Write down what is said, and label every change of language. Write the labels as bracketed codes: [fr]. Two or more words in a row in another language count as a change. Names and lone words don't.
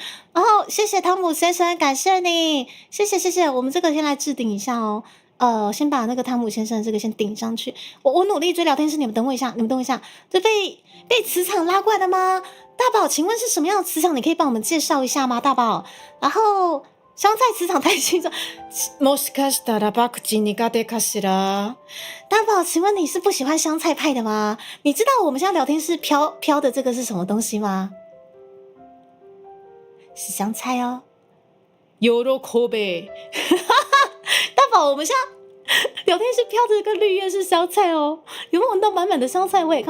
[zh] 然后谢谢汤姆先生，感谢你，谢谢。我们这个先来置顶一下哦。先把那个汤姆先生这个先顶上去。我努力追聊天室，你们等我一下。这被磁场拉过来的吗？大宝，请问是什么样的磁场？你可以帮我们介绍一下吗？大宝，然后。香菜磁场太清楚， [ja] もしかしたらパクチー苦手かしら？ [zh] 大宝，请问你是不喜欢香菜派的吗？你知道我们现在聊天室飘的这个是什么东西吗？是香菜哦。喜び。大宝，我们现在聊天室飘的这个绿叶是香菜哦，有没有闻到满满的香菜味？